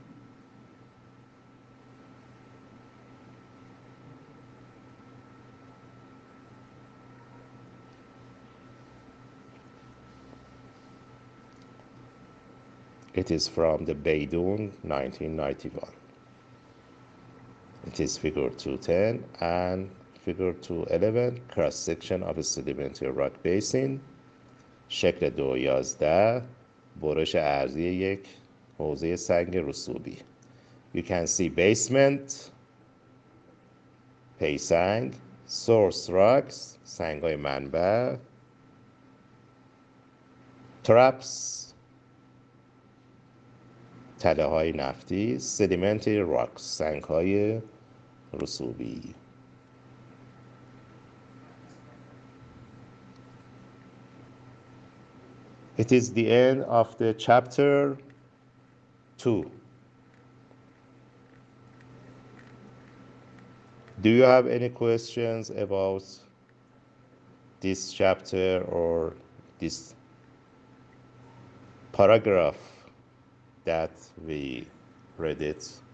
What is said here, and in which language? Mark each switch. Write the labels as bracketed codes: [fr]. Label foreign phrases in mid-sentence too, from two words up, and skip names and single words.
[en] It is from the Beidun 1991. It is figure 210 and figure 211, cross section of a sedimentary rock basin. [fa] شکل 211 برش ارضی یک حوزه سنگ رسوبی. [en] You can see basement، [fa] پی سنگ، [en] source rocks، [fa] سنگ‌های منبع، traps، تله های نفتی [en] sedimentary rocks [fa] سنگ های رسوبی. [en] It is the end of the chapter 2. Do you have any questions about this chapter or this paragraph that we read it?